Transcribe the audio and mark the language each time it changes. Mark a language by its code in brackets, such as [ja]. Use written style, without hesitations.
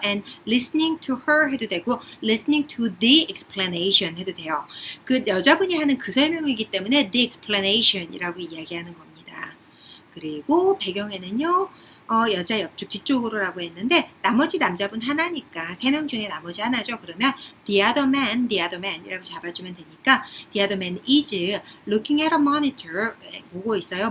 [en] and listening to her [ko] 해도 되고 [en] listening to the explanation [ko] 해도 돼요. 그 여자분이 하는 그 설명이기 때문에 [en] the explanation [ko] 이라고 이야기하는 겁니다. 그리고 배경에는요. 여자 옆쪽 뒤쪽으로라고 했는데 나머지 남자분 하나니까 3명 중에 나머지 하나죠. 그러면 [en] the other man [ko] 이라고 잡아주면 되니까 [en] the other man is looking at a monitor [ko] 보고 있어요.